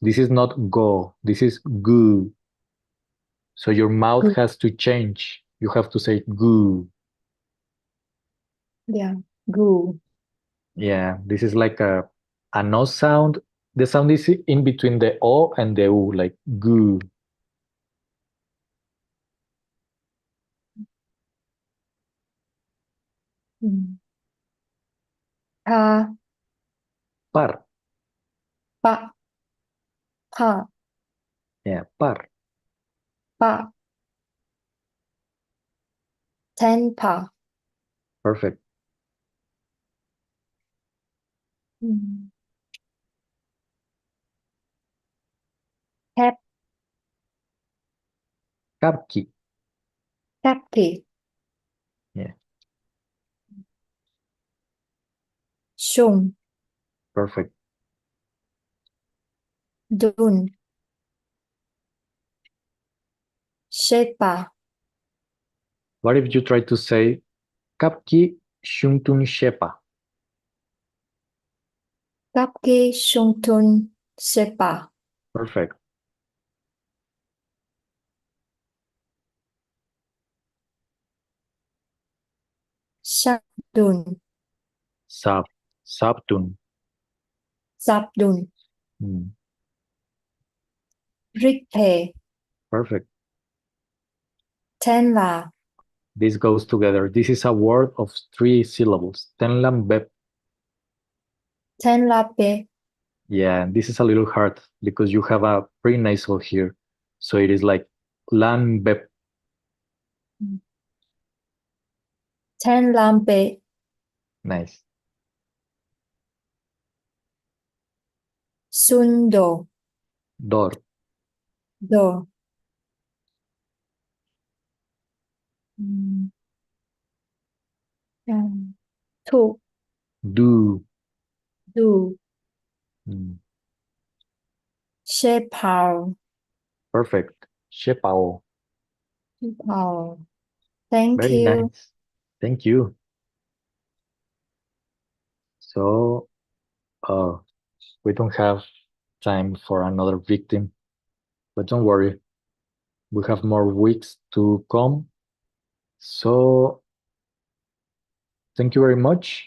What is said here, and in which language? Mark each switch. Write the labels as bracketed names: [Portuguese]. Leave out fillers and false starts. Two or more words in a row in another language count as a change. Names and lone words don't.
[English] This is not go, this is gu. So your mouth has to change. You have to say gu. Yeah. Gu. Yeah, this is like a no sound. The sound is in between the o and the u, like gu. Pa Par. pa pa Yeah, par. pa. Ten pa. Perfect. Cap Kapki. happy. Yeah, Sum perfect. dun. Shepa What if you try to say Kapki Shuntun Shepa? kapke sungtun sepa. Perfect. Sabdun Sab. Sabtun. sabdun. Rikpe Perfect. tenla This goes together. This is a word of 3 syllables. Tenlambep. tenlape. Yeah, this is a little hard because you have a pre-nasal here. So it is like lambep. Tenlampe Nice. sundo Dor. do. Tu Do. do. Mm, Shepao Perfect. Shepao. Shepao. Thank Very you. nice. Thank you. So, we don't have time for another victim, but don't worry, we have more weeks to come. So thank you very much.